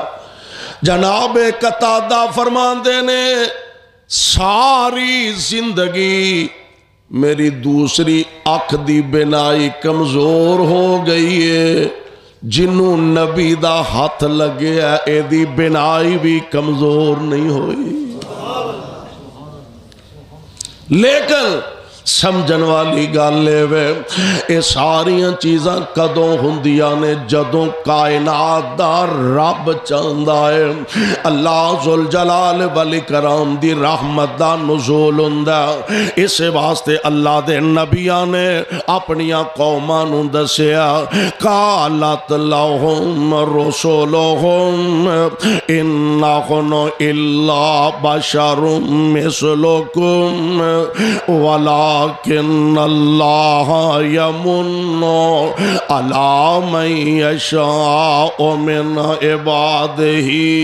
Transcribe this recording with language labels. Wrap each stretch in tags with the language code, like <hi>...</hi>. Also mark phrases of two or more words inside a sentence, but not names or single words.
<pa>جناب قتادہ فرماندے نے ساری زندگی میری دوسری اکھ دی بینائی کمزور ہو گئی ہے, جنوں نبی دا ہاتھ لگے ہے اے دی بینائی بھی کمزور نہیں ہوئی. لیکن سمجھن والی گل لے وے اے ساریاں چیزاں کدوں ہوندیاں نے جدوں کائنات دا رب چاہندا ہے. اللہ ذوالجلال والاکرام دی رحمت دا نزول ہوندا. اس واسطے اللہ دے نبیاں نے اپنیاں قوماں نوں دسیا</pa> <ar>قالت لہم رسولہم ان نحن الا بشر مثلکم ولا ولكن الله يمن على من يشاء من عباده</ar>